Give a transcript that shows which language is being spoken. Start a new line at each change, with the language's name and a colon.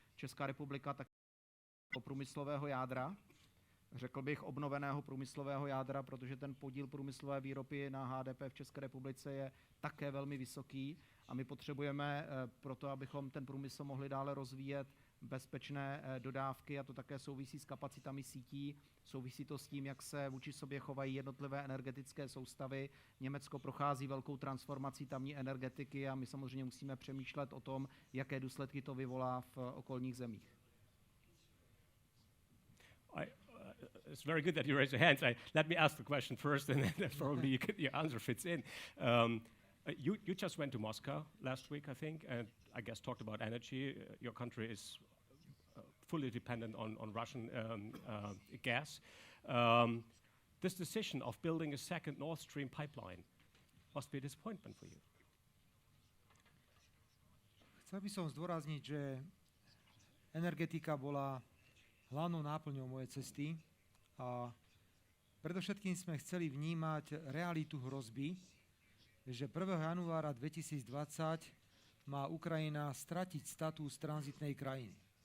Czech: Česká republika také průmyslového jádra, řekl bych obnoveného průmyslového jádra, protože ten podíl průmyslové výroby na HDP v České republice je také velmi vysoký a my potřebujeme proto, abychom ten průmysl mohli dále rozvíjet, bezpečné dodávky a to také souvisí s kapacitami sítí, souvisí to s tím, jak se vůči sobě chovají jednotlivé energetické soustavy. Německo prochází velkou transformací tamní energetiky a my samozřejmě musíme přemýšlet o tom, jaké důsledky to vyvolá v okolních zemích.
English: It's very good that you raise your hands. Let me ask the question first, and then probably your answer fits in. You just went to Moscow last week, I think, and I guess talked about energy. Your country is fully dependent on Russian gas. This decision of building a second Nord Stream pipeline must be a disappointment for you.
Slovak: Chcel by som zdôrazniť, že energetika bola hlavnou náplňou mojej cesty a predovšetkým sme chceli vnímať realitu hrozby, že 1. januára 2020 má Ukrajina stratiť status tranzitnej krajiny.